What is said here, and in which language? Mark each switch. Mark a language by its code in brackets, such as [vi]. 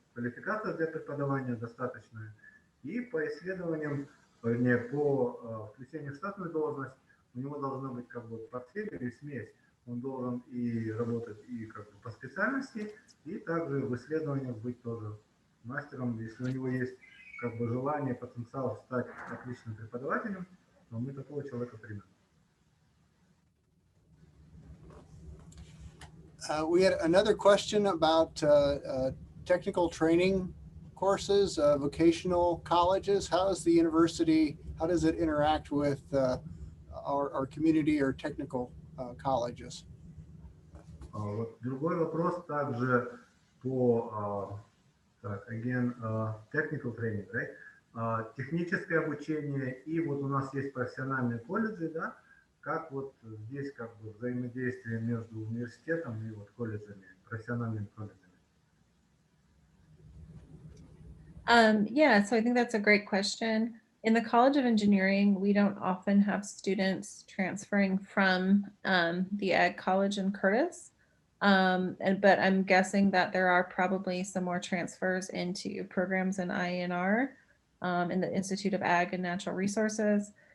[ru] квалификация для преподавания достаточная. И по исследованиям, вернее, по включению в штатную должность, у него должна быть как бы портфель или смесь. Он должен и работать и как бы по специальности, и также в исследованиях быть тоже мастером. Если у него есть как бы желание, потенциал стать отличным преподавателем, то мы такого человека примем. [en] We had another question about technical training courses, vocational colleges. How is the university, how does it interact with our community or technical colleges? [ru] Вот другой вопрос также по [en] again, technical training, right? [ru] Техническое обучение, и вот у нас есть профессиональные колледжи, да, как вот здесь как бы взаимодействие между университетом и вот колледжами, профессиональными колледжами. [en] Yeah, so I think that's a great question. In the College of Engineering, we don't often have students transferring from the Ag College in Curtis. But I'm guessing that there are probably some more transfers into programs in INR, in the Institute of Ag and Natural Resources.